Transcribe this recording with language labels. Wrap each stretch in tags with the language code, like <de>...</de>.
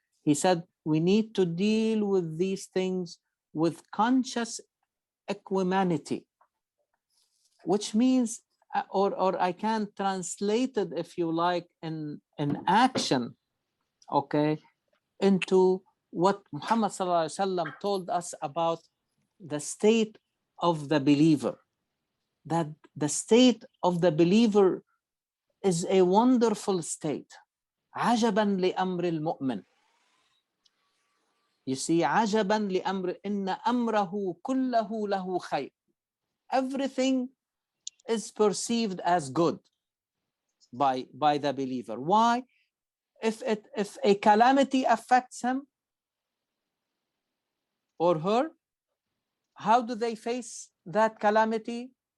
<en>He said, we need to deal with these things with conscious equanimity, which means, or I can translate it, if you like, in action, okay, into what Muhammad sallallahu alaihi wasallam told us about the state of the believer, that the state of the believer is a wonderful state.</en> <ar>عجبا لأمر المؤمن.</ar> <en>You see,</en> <ar>عجبا لأمر إن أمره كله له خير.</ar> <en>Everything is perceived as good by the believer. Why? If a calamity affects him or her, how do they face that calamity?</en>